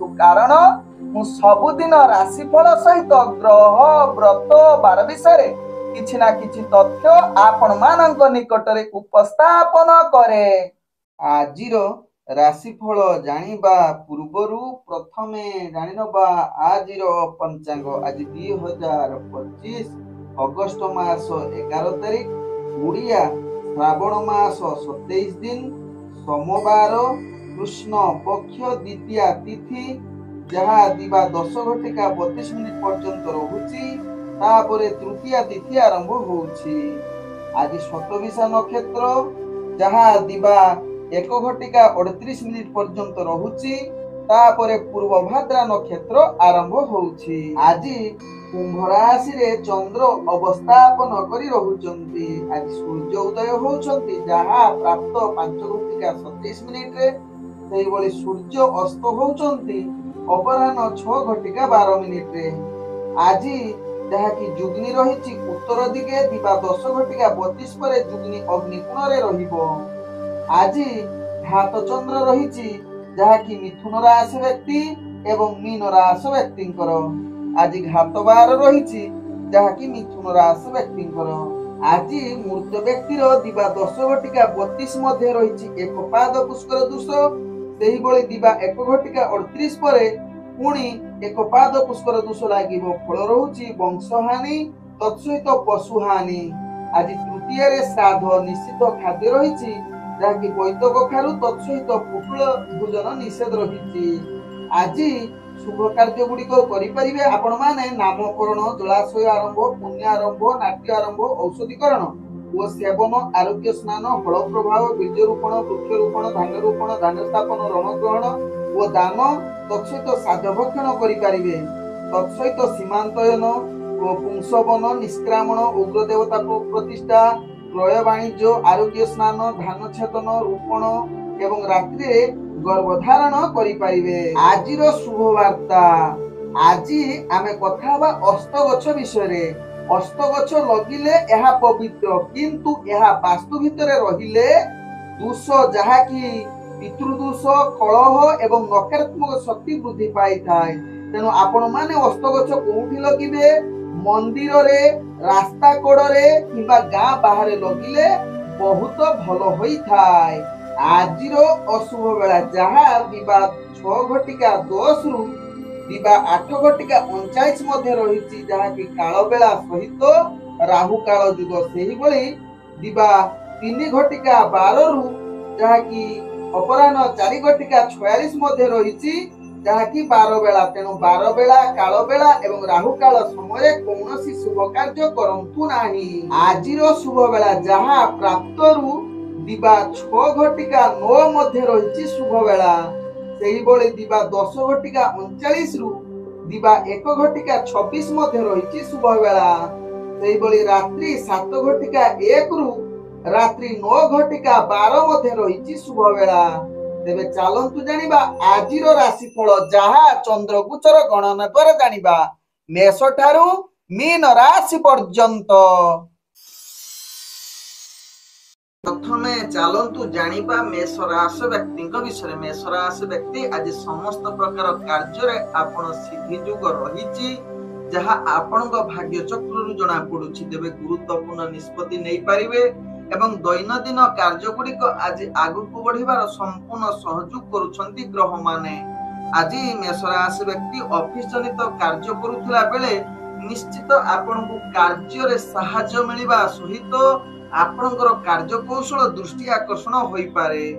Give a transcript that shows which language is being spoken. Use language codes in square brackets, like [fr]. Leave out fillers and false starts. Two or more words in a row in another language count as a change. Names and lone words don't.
[or] କାରଣ ମୁ ସବୁଦିନ ରାଶିଫଳ ସହିତ ଗ୍ରହ ବ୍ରତ ବାର ବିଷୟ କିଛି ନା କିଛି ତଥ୍ୟ ଆପଣ ମାନକ ନିକଟରେ ଉପସ୍ଥାପନ କରେ। ଆଜିର ରାଶିଫଳ ଜାଣିବା ପୂର୍ବରୁ ପ୍ରଥମେ ଜାଣିନବା ଆଜିର ପଞ୍ଚାଙ୍ଗ। ଆଜି 2025 ଅଗଷ୍ଟ ମାସ 11 ତାରିଖ ଓଡ଼ିଆ ଶ୍ରାବଣ ମାସ 27 ଦିନ ସୋମବାର କୃଷ୍ଣ ପକ୍ଷ ଦ୍ୱିତୀୟା ତିଥି ଯାହା ଦିବା 10 ଘଟିକା 32 ମିନିଟ ପର୍ଯ୍ୟନ୍ତ ରହୁଛି। ତାପରେ ତୃତୀୟା ତିଥି ଆରମ୍ଭ ହେଉଛି। ଆଜି ଶତଭିଷା ନକ୍ଷତ୍ର ଯାହା ଦିବା 1 ଘଟିକା 38 ମିନିଟ ପର୍ଯ୍ୟନ୍ତ ରହୁଛି। ତାପରେ ପୂର୍ବ ଭାଦ୍ରା ନକ୍ଷତ୍ର ଆରମ୍ଭ ହେଉଛି। ଆଜି କୁମ୍ଭ ରାଶି ରେ ଚନ୍ଦ୍ର ଅବସ୍ଥାପନ କରି ରହୁଛନ୍ତି। ଆଜି ସୂର୍ଯ୍ୟ ଉଦୟ ହେଉଛନ୍ତି ଯାହା ପ୍ରାତଃ 5 ଘଟିକା 27 ମିନିଟ ରେ। ସେହି ବେଳି ସୂର୍ଯ୍ୟ ଅସ୍ତ ହେଉଛନ୍ତି ଅପରାହ୍ନ 6 ଘଟିକା 12 ମିନିଟ ରେ। ଆଜି ଯାହା କି ଯୋଗିନୀ ରହିଛି ଉତ୍ତର ଦିଗେ ଦିବା 10 ଘଟିକା 32 ପରେ ଯୋଗିନୀ ଅଗ୍ନିକୋଣ ରେ ରହିବ। ଆଜି ଘାତ ଚନ୍ଦ୍ର ରହିଛି ଯାହା କି ମିଥୁନ ରାଶି ବ୍ୟକ୍ତି ଏବଂ ମୀନ ରାଶି ବ୍ୟକ୍ତିଙ୍କର। ଆଜି ଘାତ ବାର ରହିଛି ଯାହା କି ମିଥୁନ ରାଶି ବ୍ୟକ୍ତିଙ୍କର। ଆଜି ମୃତ ବ୍ୟକ୍ତିର ଦିବା 10 ଘଟିକା 32 ମଧ୍ୟେ ରହିଛି ଏକ ପାଦ ପୁଷ୍କର ଦୋଷ। ସେହି ବେଳି ଦିବା 1 ଘଟିକା 38 ପରେ ପୁଣି ଏକ ପାଦ ପୁଷ୍କର ଦୋଷ ଲାଗିବ। ଫଳ ରହୁଛି ବଂଶହାନି ତତ୍ସହିତ ପଶୁହାନି। ଆଜି ତୃତୀୟ ରେ ଶ୍ରାଦ୍ଧ ନିଷିଦ୍ଧ ଖାଦ୍ୟ ରହିଛି ଯାହା କି ବଇଦ କଖାରୁ ତତ୍ସହିତ ପୋଟଳ ଭୋଜନ ନିଷେଧ ରହିଛି। ଆଜି ଶୁଭ କାର୍ଯ୍ୟ ଗୁଡ଼ିକ କରି ପାରିବେ ଆପଣ ମାନେ ନାମକରଣ ଜଳାଶୟ ଆରମ୍ଭ ପୁଣ୍ୟ ଆରମ୍ଭ ନାଟ୍ୟ ଆରମ୍ଭ ଔଷଧିକରଣ ଓ ସେବନ ଆରୋଗ୍ୟ ସ୍ନାନ ଫଳ ପ୍ରଭାବ ବୀଜ ରୋପଣ ବୃକ୍ଷ ରୋପଣ ଧାନ ରୋପଣ ଧାନ ସ୍ଥାପନ ଋଣଗ୍ରହଣ ଓ ଦାନ ତତ୍ସହିତ ସାଧଭକ୍ଷଣ କରି ପାରିବେ। ତତ୍ସହିତ ସୀମନ୍ତୟନ ଓ ପୁଂସବନ ନିଷ୍କ୍ରାମଣ ଉଗ୍ର ଦେବତା ପ୍ରତିଷ୍ଠା କ୍ରୟ ବାଣିଜ୍ୟ ଆରୋଗ୍ୟ ସ୍ନାନ ଧାନ ଛେଦନ ରୋପଣ ଏବଂ ରାତ୍ରି ଗର୍ଭଧାରଣ କରି ପାରିବେ। ଆଜିର ଶୁଭ ବାର୍ତ୍ତା। ଆଜି ଆମେ କଥା ବା ଅସ୍ତ ଗଛ ବିଷୟ ରେ। ଅସ୍ତ ଗଛ ଲଗାଇଲେ ଏହା ପବିତ୍ର କିନ୍ତୁ ଏହା ବାସ୍ତୁ ଭିତରେ ରହିଲେ ଦୋଷ ଯାହା କି ପିତୃଦୋଷ କଳହ ଏବଂ ନକାରାତ୍ମକ ଶକ୍ତି ବୃଦ୍ଧି ପାଇ ଥାଏ। ତେଣୁ ଆପଣ ମାନେ ଅସ୍ତ ଗଛ କେଉଁଠି ଲଗାଇବେ ମନ୍ଦିର ରେ ରାସ୍ତା କଡ଼ ରେ କିମ୍ବା ଗାଁ ବାହାରେ ଲଗାଇଲେ ବହୁତ ଭଲ ହୋଇ ଥାଏ। ଆଜିର ଅଶୁଭ ବେଳା ଯାହା ଦିବା 6 ଘଟିକା 10 ରୁ ଦିବା 8 ଘଟିକା 39 ମଧ୍ୟେ ରହିଛି ଯାହା କି କାଳ ବେଳା ସହିତ ରାହୁ କାଳ ଯୁଗ। ସେହି ବେଳି ଦିବା 3 ଘଟିକା 12 ରୁ ଯାହା କି ଅପରାହ୍ନ 4 ଘଟିକା 46 ମଧ୍ୟେ ରହିଛି ଯାହା କି 12 ବେଳା। ତେଣୁ 12 ବେଳା କାଳ ବେଳା ଏବଂ ରାହୁ କାଳ ସମୟ କୌଣସି ଶୁଭ କାର୍ଯ୍ୟ କରନ୍ତୁ ନାହିଁ। ଆଜିର ଶୁଭ ବେଳା ଯାହା ପ୍ରାତଃ ରୁ ଦିବା 6 ଘଟିକା 9 ମଧ୍ୟେ ରହିଛି ଶୁଭ ବେଳା। ସେହି ବେଳେ ଦିବା 10 ଘଟିକା 39 ରୁ ଦିବା 1 ଘଟିକା 26 ମଧ୍ୟେ ରହିଛି ଶୁଭ ବେଳା। ସେହି ବେଳେ ରାତ୍ରି 7 ଘଟିକା 1 ରୁ ରାତ୍ରି 9 ଘଟିକା 12 ମଧ୍ୟେ ରହିଛି ଶୁଭ ବେଳା। ତେବେ ଚାଲନ୍ତୁ ଜାଣିବା ଆଜିର ରାଶିଫଳ ଯାହା ଚନ୍ଦ୍ର ଗୋଚର ଗଣନା ଦ୍ୱାରା ଜାଣିବା ମେଷ ଠାରୁ ମୀନ ରାଶି ପର୍ଯ୍ୟନ୍ତ। ପ୍ରଥମେ ଚାଲନ୍ତୁ ଜାଣିବା ମେଷ ରାଶି ବ୍ୟକ୍ତି ବିଷୟ। ମେଷ ରାଶି ବ୍ୟକ୍ତି ଆଜି ସମସ୍ତ ପ୍ରକାର କାର୍ଯ୍ୟ ରେ ଆପଣ ସିଦ୍ଧି ଯୋଗ ରହିଛି ଯାହା ଆପଣ ଭାଗ୍ୟ ଚକ୍ର ରୁ ଜଣା ପଡ଼ୁଛି। ତେବେ ଗୁରୁତ୍ୱପୂର୍ଣ୍ଣ ନିଷ୍ପତ୍ତି ନେଇ ପାରିବେ ଏବଂ ଦୈନନ୍ଦିନ କାର୍ଯ୍ୟ ଗୁଡ଼ିକ ଆଜି ଆଗୁ ବଢ଼ିବାର ସମ୍ପୂର୍ଣ୍ଣ ସହଯୋଗ କରୁଛନ୍ତି ଗ୍ରହ ମାନେ। ଆଜି ମେଷ ରାଶି ବ୍ୟକ୍ତି ଅଫିସ ଜନିତ କାର୍ଯ୍ୟ କରୁଥିଲା ବେଳେ ନିଶ୍ଚିତ ଆପଣଙ୍କୁ କାର୍ଯ୍ୟ ରେ ସହାୟତା ମିଳିବା ସହିତ ଆପଣଙ୍କର କାର୍ଯ୍ୟ କୌଶଳ ଦୃଷ୍ଟି ଆକର୍ଷଣ ହୋଇ ପାରେ।